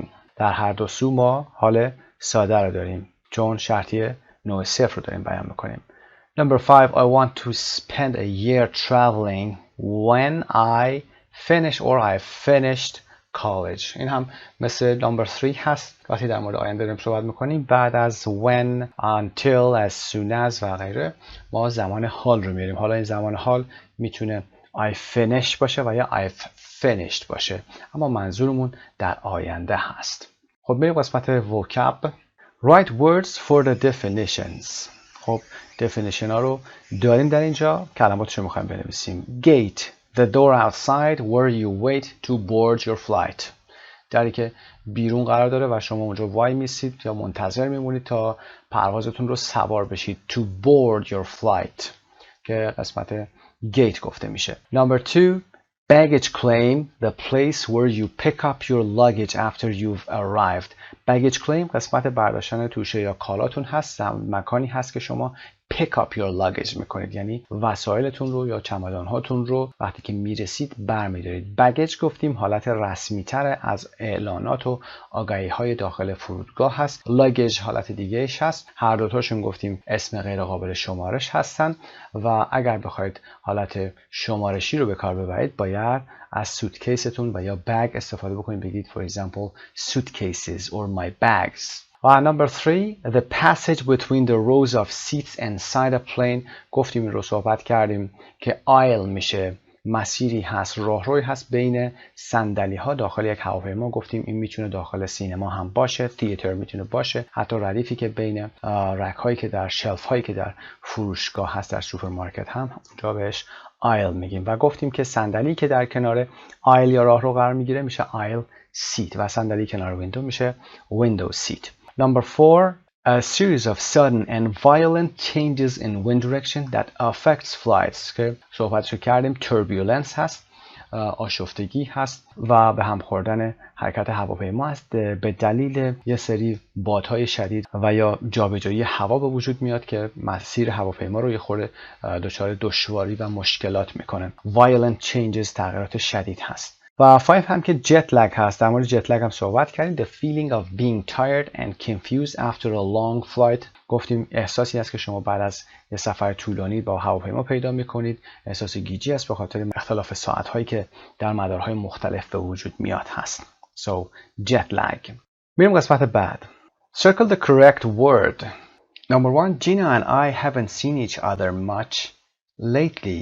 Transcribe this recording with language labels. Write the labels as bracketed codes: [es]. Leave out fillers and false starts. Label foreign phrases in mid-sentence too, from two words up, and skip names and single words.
[fa] در هر دو سو ما حال ساده رو داریم چون شرطی نوع صفر رو داریم بیان میکنیم. [en] Number 5, I want to spend a year traveling when I finish or I finished college. [fa] این هم مثل number 3 هست. وقتی در مورد آینده داریم صحبت میکنیم بعد از [en] when, until, as soon as [fa] و غیره ما زمان حال رو میاریم. حالا این زمان حال میتونه [en] I finish [fa] باشه و یا [en] I've finished [fa] باشه، اما منظورمون در آینده هست. خب بریم قسمت vocab. [en] Write words for the definitions. [fa] خب definition ها رو داریم در اینجا، کلماتش رو میخوایم بنویسیم. [en] Gate, the door outside where you wait to board your flight. [fa] دری که بیرون قرار داره و شما اونجا وای میسید یا منتظر میمونید تا پروازتون رو سوار بشید. [en] To board your flight [fa] که قسمت gate گفته میشه. [en] Number 2, baggage claim, the place where you pick up your luggage after you've arrived. baggage claim [fa] قسمت برداشتن توشه یا کالاتون هست، مکانی هست که شما [en] pick up your luggage [fa] میکنید، یعنی وسایلتون رو یا چمدان هاتون رو وقتی که میرسید برمیدارید. baggage گفتیم حالت رسمی تر از اعلانات و آگهی های داخل فرودگاه هست. luggage حالت دیگه ایش هست. هر دوتاشون گفتیم اسم غیر قابل شمارش هستن و اگر بخواید حالت شمارشی رو به کار ببرید باید از سوتکیستون و یا bag استفاده بکنید. [en] بگید for example suitcases or my bags. Number 3, the passage between the rows of seats inside a plane. [fa] گفتیم این رو صحبت کردیم که aisle میشه مسیری هست، راهروی هست بین صندلی ها داخل یک هواپیما. گفتیم این میتونه داخل سینما هم باشه، تئاتر میتونه باشه، حتی ردیفی که بین رک هایی که در شلف هایی که در فروشگاه هست در سوپرمارکت هم اونجا بهش aisle میگیم. و گفتیم که صندلی که در کنار aisle یا راهرو قرار میگیره میشه [en] aisle seat [fa] و صندلی کنار ویندو میشه [en] window seat. Number 4, a series of sudden and violent changes in wind direction that affects flights [fa] که صحبتشو کردیم. turbulence هست، آشفتگی هست و به هم خوردن حرکت هواپیما است به دلیل یه سری بادهای شدید و یا جابجایی هوا به وجود میاد که مسیر هواپیما رو یه خورده دچار دشواری و مشکلات میکنه. [en] violent changes [fa] تغییرات شدید هست. و 5 هم که جت لگ هست. در مورد جت لگ هم صحبت کردیم. [en] The feeling of being tired and confused after a long flight. [fa] گفتیم احساسی است که شما بعد از یه سفر طولانی با هواپیما پیدا میکنید. احساس گیجی است به خاطر اختلاف ساعت هایی که در مدارهای مختلف به وجود میاد هست. [en] So jet lag. [fa] میریم قسمت بعد. [en] Circle the correct word. Number 1, Gina and I haven't seen each other much lately.